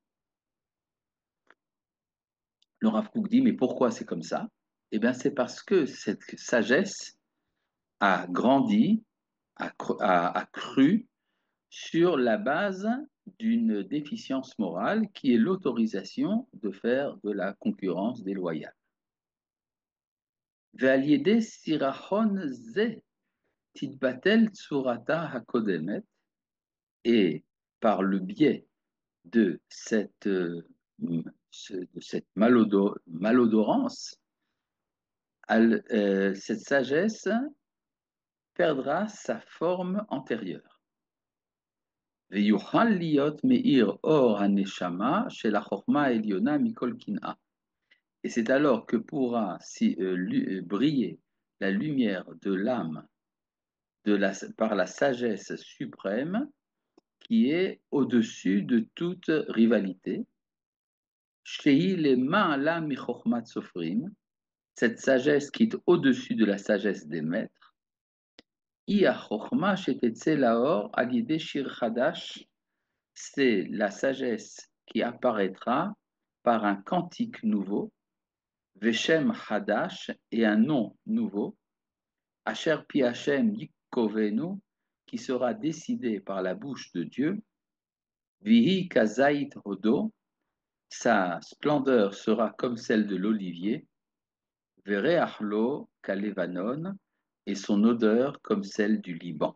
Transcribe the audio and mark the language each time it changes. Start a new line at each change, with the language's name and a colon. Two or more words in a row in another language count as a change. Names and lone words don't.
French: Le Rav Kook dit, mais pourquoi c'est comme ça? Eh bien, c'est parce que cette sagesse a grandi, a cru sur la base d'une déficience morale qui est l'autorisation de faire de la concurrence déloyale.
Hebrew: ועל סרחון זה תתבטל צורתה הקודמת,
French: et par le biais de cette malodorance, cette sagesse perdra sa forme antérieure.
Hebrew: ויוכל להיות מאיר אור הנשמה של החוכמה העליונה מכל קנאה.
French: Et c'est alors que pourra briller la lumière de l'âme par la sagesse suprême qui est au-dessus de toute rivalité.
Hebrew: שהיא למעלה מחכמת סופרים,
French: cette sagesse qui est au-dessus de la sagesse des maîtres.
Hebrew: היא חכמה שתצא לאור על ידי שיר חדש,
French: c'est la sagesse qui apparaîtra par un cantique nouveau,
Hebrew: ושם חדש,
French: et un nom nouveau,
Hebrew: אשר פי השם יקבנו,
French: qui sera décidé par la bouche de Dieu,
Hebrew: ויהי כזית הודו,
French: sa splendeur sera comme celle de l'olivier,
Hebrew: וריח לו כלבנון,
French: et son odeur comme celle du Liban.